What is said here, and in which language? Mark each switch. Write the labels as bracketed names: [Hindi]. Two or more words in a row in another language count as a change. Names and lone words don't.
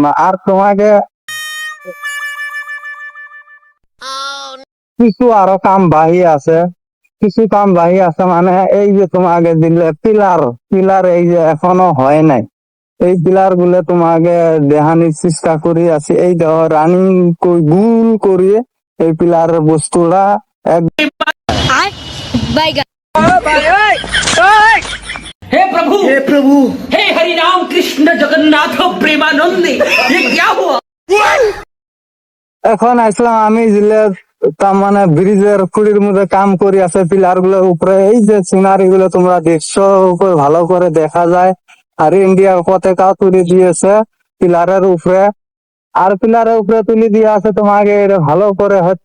[Bangla] আর তোমাকে কিছু আরো কাম বাহি আছে, কিছু কাম বাহি আছে। মানে এই যে তোমাকে দিলে পিলার, পিলার এই যে এখনো হয় নাই, এই পিলার গুলো তোমাকে দেখানোর চেষ্টা করি আছি। এই দেখো রানিং গুল করিয়ে এই পিলার বস্তুটা [Hindi] हे प्रभु हे हरि राम कृष्ण जगन्नाथ प्रेमानंदी, ये क्या हुआ? [Bangla] এখন আসলাম আমি জিলে, তার মানে ব্রিজের খুঁড়ির মধ্যে কাম করি আছে পিলার গুলোর উপরে। এই যে সিনারি গুলো তোমরা দেখছো, উপরে ভালো করে দেখা যায়। আর ইন্ডিয়ার পতাকা তুলে দিয়েছে পিলারের উপরে। আর পিলারের উপরে তুলে দিয়ে আছে তোমাকে এটা ভালো করে হচ্ছে।